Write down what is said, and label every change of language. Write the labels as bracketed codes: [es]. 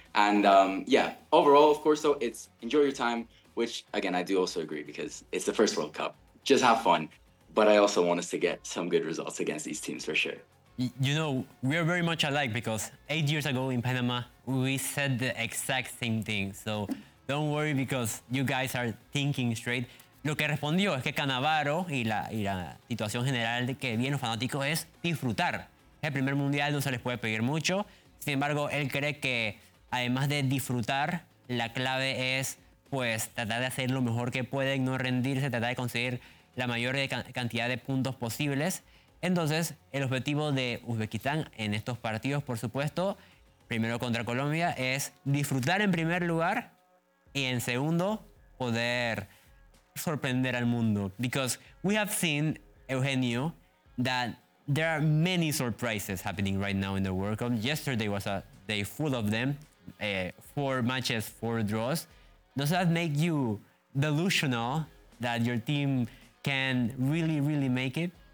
[en] And yeah, overall, of course, though, it's enjoy your time, which, again, I do also agree because it's the first World Cup. Just have fun. But I also want us to get some good results against these teams for sure. You know, we are very much alike because 8 years ago in Panama, we said the exact same thing. So don't worry because you guys are thinking straight. [es] Lo que respondió es que Cannavaro y la situación general de que vienen los fanáticos es disfrutar. Es el primer mundial, no se les puede pedir mucho. Sin embargo, él cree que además de disfrutar, la clave es pues tratar de hacer lo mejor que pueden, no rendirse, tratar de conseguir la mayor cantidad de puntos posibles. Entonces, el objetivo de Uzbekistán en estos partidos, por supuesto, primero contra Colombia, es disfrutar en primer lugar y en segundo poder sorprender al mundo. [en] Because we have seen, Eugenio, that there are many surprises happening right now in the World Cup. Yesterday was a day full of them. 4 matches, 4 draws. Does that make you delusional that your team can really, really make it?